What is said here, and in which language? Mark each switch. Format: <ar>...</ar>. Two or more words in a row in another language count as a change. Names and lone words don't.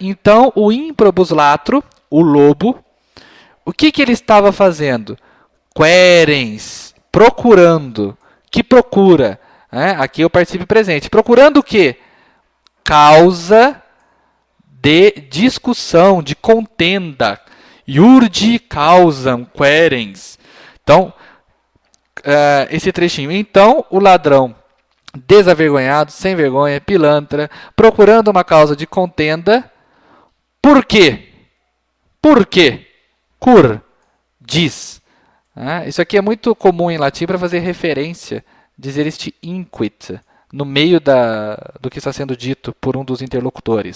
<pt>Então, o ímprobus latro, o lobo, o que ele estava fazendo? Querens, procurando. Que procura? Né? Aqui é o particípio presente. Procurando o quê? Causa de discussão, de contenda.</pt> <la>Iurdi causam querens.</la> <pt>Então, esse trechinho. Então, o ladrão desavergonhado, sem vergonha, pilantra, procurando uma causa de contenda. Por quê? Por quê? Cur, diz. Isso aqui é muito comum em latim para fazer referência, dizer este inquit, no meio do que está sendo dito por um dos interlocutores.</pt>